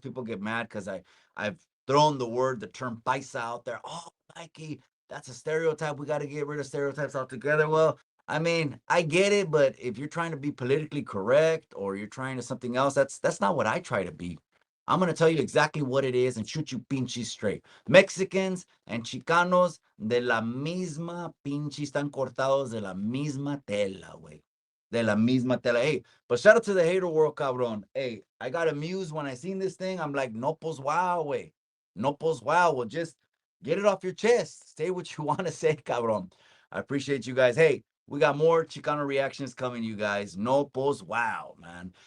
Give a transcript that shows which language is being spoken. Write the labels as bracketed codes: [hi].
[en] People get mad because I've thrown the term Paisa out there. Oh, Mikey, that's a stereotype. We got to get rid of stereotypes altogether. Well, I mean, I get it, but if you're trying to be politically correct or you're trying to something else, that's not what I try to be. I'm gonna tell you exactly what it is and shoot you pinches straight. [es] Mexicans and Chicanos de la misma pinche, están cortados de la misma tela, güey. De la misma tela. [en] Hey, but shout out to the hater world, cabron. Hey, I got amused when I seen this thing. I'm like, [es] no, pues wow, güey. No, pues wow. [en] Well, just get it off your chest. Say what you want to say, cabron. I appreciate you guys. Hey, we got more Chicano reactions coming, you guys. [es] No, pues wow, [en] man.